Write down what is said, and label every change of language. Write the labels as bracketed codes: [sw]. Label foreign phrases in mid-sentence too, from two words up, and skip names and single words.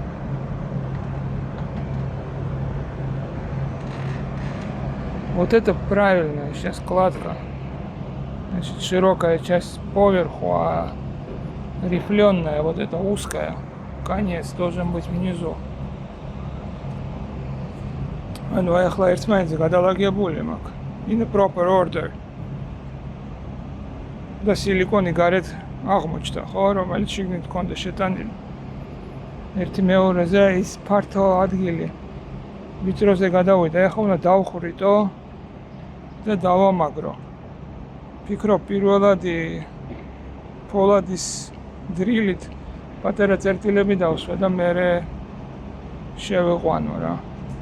[ru] Вот это правильная сейчас кладка. Значит, широкая часть поверху, а рифленая, вот эта узкая, конец должен быть внизу. [ka] ანუ აი ახლა ერთმანეთზე გადალაგებული მაქვს. [en] In the proper order. [ka] და სილიკონი გარეთ აღმოჩნდა, ხო, რომელიც შიგნით ჰქონდა შეტანილი. ერთი მეორეზე ის ფართო ადგილი ვიწროზე გადავიდა, ეხლა უნდა დავხრიტო და დავამაგრო. ფიქრობ პირველად ფოლადის დრილით პატარა წერტილები დავსვა და მერე შევეყვანო რა.